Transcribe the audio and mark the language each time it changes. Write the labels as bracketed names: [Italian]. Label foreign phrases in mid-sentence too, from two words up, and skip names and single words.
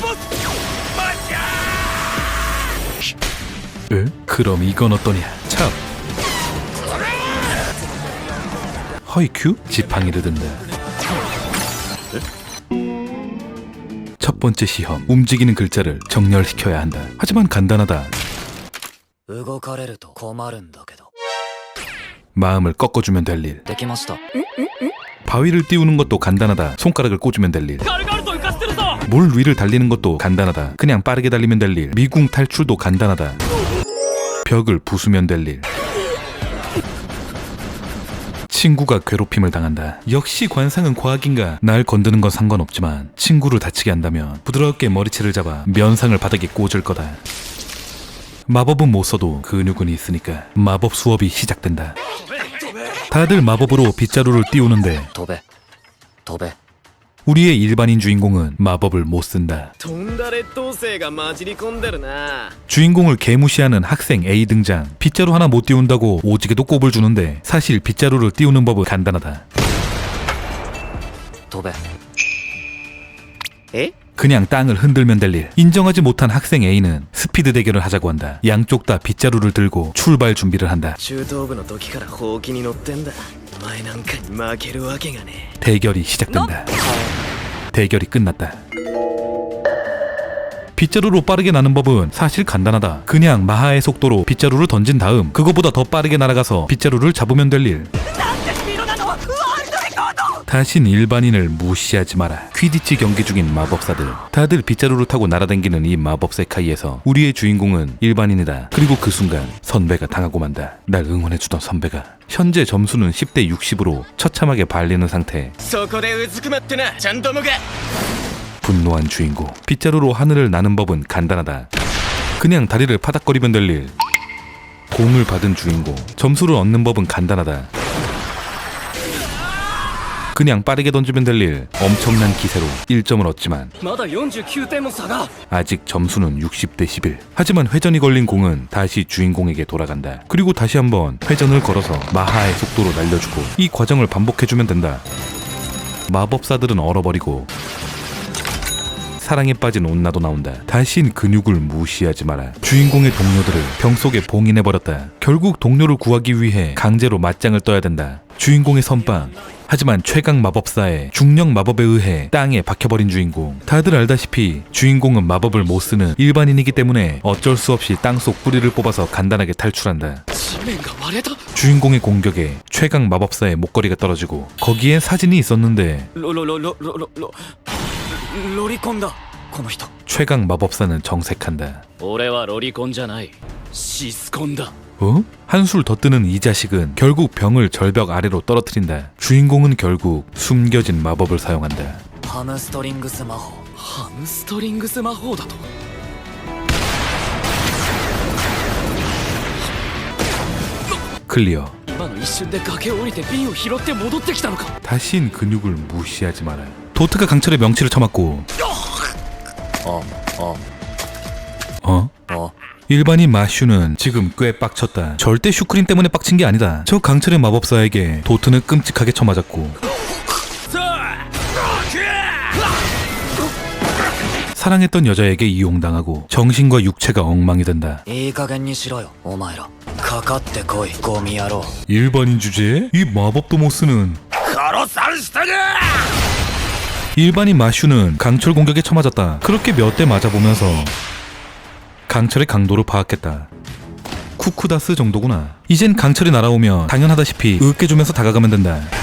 [Korean] 에? 그럼 이건 어떠냐? 참. 허이큐? 지팡이를 든다. 첫 번째 시험, 움직이는 글자를 정렬시켜야 한다. 하지만 간단하다. [Japanese] 動かれると困るんだけど。 [Korean] 마음을 꺾어주면 될 일. [Japanese] できました。 [Korean] 바위를 띄우는 것도 간단하다. 손가락을 꽂으면 될 일. 물 위를 달리는 것도 간단하다. 그냥 빠르게 달리면 될 일. 미궁 탈출도 간단하다. 벽을 부수면 될 일. 친구가 괴롭힘을 당한다. 역시 관상은 과학인가. 날 건드는 건 상관없지만 친구를 다치게 한다면 부드럽게 머리채를 잡아 면상을 바닥에 꽂을 거다. 마법은 못 써도 근육은 있으니까 마법 수업이 시작된다. 다들 마법으로 빗자루를 띄우는데 [Japanese] 飛べ。飛べ。 [Korean] 우리의 일반인 주인공은 마법을 못 쓴다. [Japanese] とんだ劣等生が混じり込んでるな。 [Korean] 주인공을 개무시하는 학생 A 등장. 빗자루 하나 못 띄운다고 오지게도 꼽을 주는데 사실 빗자루를 띄우는 법은 간단하다. [Japanese] 飛べ。え？ [Korean] 그냥 땅을 흔들면 될 일. 인정하지 못한 학생 A는 스피드 대결을 하자고 한다. 양쪽 다 빗자루를 들고 출발 준비를 한다. [Japanese] 中等部の時からほうきに乗ってんだ。お前なんかに負けるわけがねえ。 [Korean] 대결이 시작된다. 대결이 끝났다. 빗자루로 빠르게 나는 법은 사실 간단하다. 그냥 마하의 속도로 빗자루를 던진 다음 그거보다 더 빠르게 날아가서 빗자루를 잡으면 될 일. 다신 일반인을 무시하지 마라. 퀴디치 경기 중인 마법사들. 다들 빗자루를 타고 날아다니는 이 마법 세카이에서 우리의 주인공은 일반인이다. 그리고 그 순간 선배가 당하고 만다. 날 응원해주던 선배가. 현재 점수는 10대 60으로 처참하게 발리는 상태. [Japanese] そこでうずくまってな。ちゃんと向け。 [Korean] 분노한 주인공. 빗자루로 하늘을 나는 법은 간단하다. 그냥 다리를 파닥거리면 될 일. 공을 받은 주인공. 점수를 얻는 법은 간단하다. 그냥 빠르게 던지면 될 일. 엄청난 기세로 1점을 얻지만 [Japanese] まだ49点も差が。 [Korean] 아직 점수는 60대 11. 하지만 회전이 걸린 공은 다시 주인공에게 돌아간다. 그리고 다시 한번 회전을 걸어서 마하의 속도로 날려주고 이 과정을 반복해주면 된다. 마법사들은 얼어버리고 사랑에 빠진 온나도 나온다. 다신 근육을 무시하지 마라. 주인공의 동료들을 병 속에 봉인해버렸다. 결국 동료를 구하기 위해 강제로 맞짱을 떠야 된다. 주인공의 선빵. 하지만 최강 마법사의 중력 마법에 의해 땅에 박혀버린 주인공. 다들 알다시피 주인공은 마법을 못 쓰는 일반인이기 때문에 어쩔 수 없이 땅속 뿌리를 뽑아서 간단하게 탈출한다. [Japanese] 地面が割れた。 [Korean] 주인공의 공격에 최강 마법사의 목걸이가 떨어지고 거기엔 사진이 있었는데 [Japanese] ロリコンだ。この人。 [Korean] 최강 마법사는 정색한다. [Japanese] 俺はロリコンじゃない。シスコンだ。 [Korean] 어? 한술 더 뜨는 이 자식은 결국 병을 절벽 아래로 떨어뜨린다. 주인공은 결국 숨겨진 마법을 사용한다. [Japanese] ハムストリングス魔法。ハムストリングス魔法だと。 [Korean] 클리어. [Japanese] 今の一瞬で崖を降りて瓶を拾って戻ってきたのか。 [Korean] 다신 근육을 무시하지 마라. 도트가 강철의 명치를 쳐맞고 어? 일반인 마슈는 지금 꽤 빡쳤다. 절대 슈크림 때문에 빡친 게 아니다. 저 강철의 마법사에게 도트는 끔찍하게 쳐맞았고 사랑했던 여자에게 이용당하고 정신과 육체가 엉망이 된다. [Japanese] いい加減にしろよ、お前ら。かかってこい、ゴミ野郎。 [Korean] 일반인 주제에 이 마법도 못 쓰는 일반인 마슈는 강철 공격에 쳐맞았다. 그렇게 몇 대 맞아보면서 강철의 강도를 파악했다. 쿠쿠다스 정도구나. 이젠 강철이 날아오면 당연하다시피 으깨주면서 다가가면 된다.